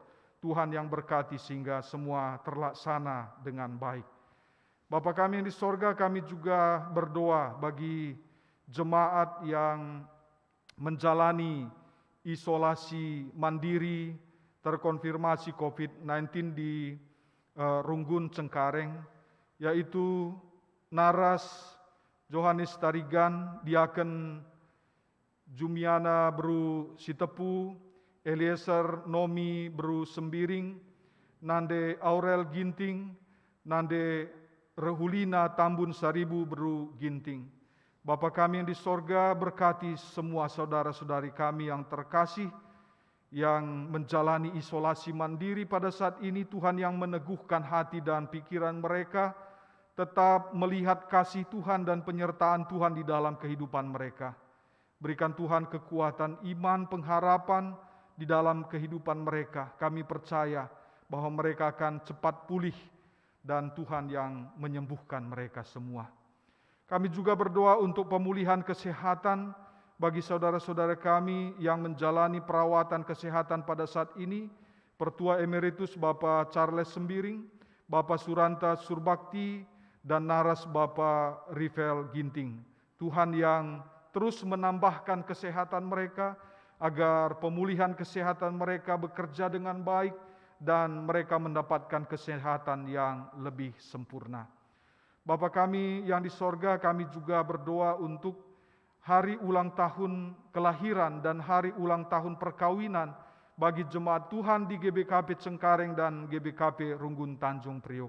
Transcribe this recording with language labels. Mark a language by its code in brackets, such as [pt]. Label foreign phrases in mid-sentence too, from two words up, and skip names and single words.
[id] Tuhan yang berkati sehingga semua terlaksana dengan baik. Bapa kami yang di sorga, kami juga berdoa bagi jemaat yang menjalani isolasi mandiri terkonfirmasi COVID-19 di Runggun Cengkareng, yaitu Naras Johannes Tarigan, Diaken Jumiana Bru Sitepu, Eliezer Nomi Bru Sembiring, Nande Aurel Ginting, Nande Rehulina Tambun Saribu Bru Ginting. Bapa kami yang di sorga, berkati semua saudara-saudari kami yang terkasih, yang menjalani isolasi mandiri pada saat ini. Tuhan yang meneguhkan hati dan pikiran mereka, tetap melihat kasih Tuhan dan penyertaan Tuhan di dalam kehidupan mereka. Berikan Tuhan kekuatan iman, pengharapan di dalam kehidupan mereka. Kami percaya bahwa mereka akan cepat pulih dan Tuhan yang menyembuhkan mereka semua. Kami juga berdoa untuk pemulihan kesehatan bagi saudara-saudara kami yang menjalani perawatan kesehatan pada saat ini. Pertua Emeritus Bapak Charles Sembiring, Bapak Suranta Surbakti, dan Naras Bapak Rivel Ginting. Tuhan yang terus menambahkan kesehatan mereka, agar pemulihan kesehatan mereka bekerja dengan baik dan mereka mendapatkan kesehatan yang lebih sempurna. Bapa kami yang di sorga, kami juga berdoa untuk hari ulang tahun kelahiran dan hari ulang tahun perkawinan bagi jemaat Tuhan di GBKP Cengkareng dan GBKP Runggun Tanjung Priok.